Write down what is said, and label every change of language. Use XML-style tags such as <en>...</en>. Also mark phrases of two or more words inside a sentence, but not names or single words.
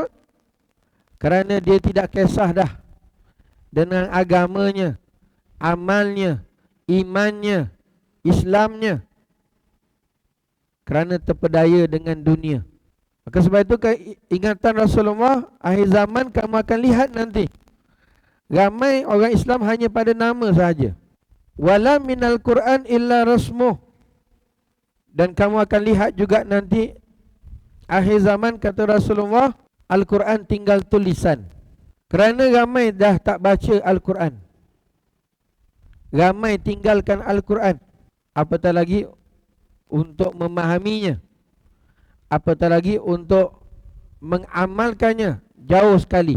<ms>Kerana dia tidak kisah dah dengan agamanya, amalnya, imannya, Islamnya, kerana terpedaya dengan dunia. Maka sebab itu ingatan Rasulullah, akhir zaman kamu akan lihat nanti ramai orang Islam hanya pada nama sahaja.</ms> <ar>Wala minal Quran illa rasmuh.</ar> <ms>Dan kamu akan lihat juga nanti akhir zaman, kata Rasulullah, Al-Quran tinggal tulisan. Kerana ramai dah tak baca Al-Quran, ramai tinggalkan Al-Quran, apatah lagi untuk memahaminya, apatah lagi untuk mengamalkannya, jauh sekali.</ms>